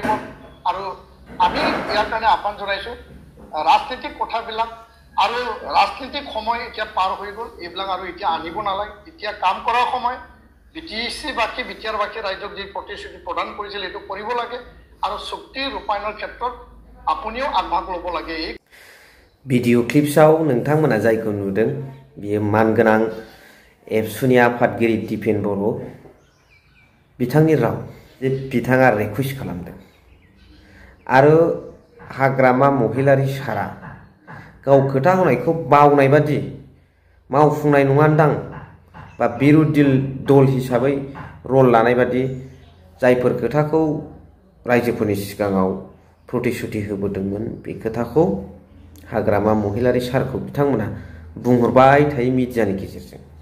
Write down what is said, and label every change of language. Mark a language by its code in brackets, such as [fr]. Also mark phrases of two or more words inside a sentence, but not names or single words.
[as] আৰু আমি ইয়াৰ কাৰণে আহ্বান জনাইছোঁ ৰাজনীতিক কথাবিলাক আৰু ৰাজনীতিক সময় এতিয়া পাৰ হৈ গ'ল, এইবিলাক আৰু এতিয়া আনিব নালাগে। এতিয়া কাম কৰাৰ সময় বিটিচিবাসী বিটিআৰবাসী ৰাইজক যি প্ৰতিশ্ৰুতি প্ৰদান কৰিছিল এইটো কৰিব লাগে আৰু চুক্তি ৰূপায়ণৰ ক্ষেত্ৰত আপুনিও আগভাগ ল'ব লাগে। এই [brx] ভিডিঅ' ক্লিप्सआव नोंथांमोना जायखौ नुदों बियो मानगोनां एबसुनि आफादगिरि दिपेन बर' बिथांनि राव जे बिथाङा रिकुवेस्ट खालामदों आरो हाग्रामा महिलारी सारा गाव खोथा होनायखौ बावनाय बादि मावफुंनाय नङादां बा बिरोधी दल हिसाबै रल लानाय बादि जायफोर खोथाखौ रायजोफोरनि सिगाङाव प्रतिश्रुति होबोदोंमोन बे खोथाखौ हाग्रामा महिलारी सारखौ बिथांमोना बुंहरबाय थायो मिडियानि गेजेरजों।